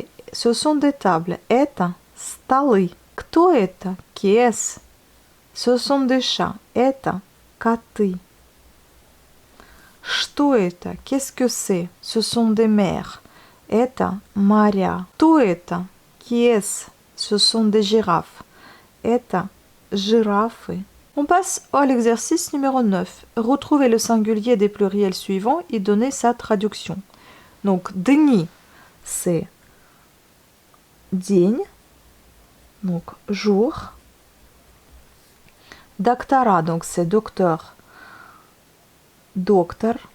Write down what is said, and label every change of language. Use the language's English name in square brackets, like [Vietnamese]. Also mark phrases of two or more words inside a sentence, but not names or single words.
[French] Ce sont des tables. [Russian] Это столы. Кто это? [French] Qui est-ce? Ce sont des chats. [Russian] Это коты. Что это? [French] Qu'est-ce que c'est? Ce sont des mers. [Russian] Это моря. Кто это? [French] Qui est-ce? Ce sont des girafes. [Russian] Это жирафы. [French] On passe à l'exercice numéro 9. Retrouvez le singulier des pluriels suivants et donnez sa traduction. Donc, дни, c'est день, donc jour. Доктора, donc c'est docteur, доктор.